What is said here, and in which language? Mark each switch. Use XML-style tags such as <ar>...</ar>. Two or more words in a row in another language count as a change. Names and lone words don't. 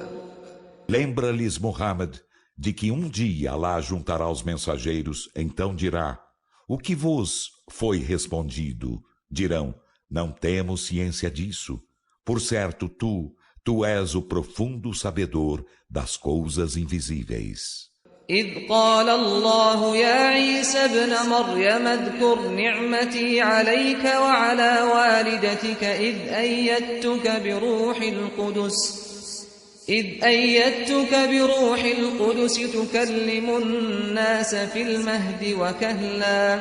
<pt>Lembra-lhes, Muhammad, de que um dia Alá juntará os mensageiros, então dirá: o que vos foi respondido? Dirão: não temos ciência disso. Por certo, tu és o profundo sabedor das coisas invisíveis.</pt> <ar>إذ قال الله يا عيسى ابن مريم اذكر نعمتي عليك وعلى والدتك إذ أيدتك بروح القدس تكلم الناس في المهد وكهلا</ar>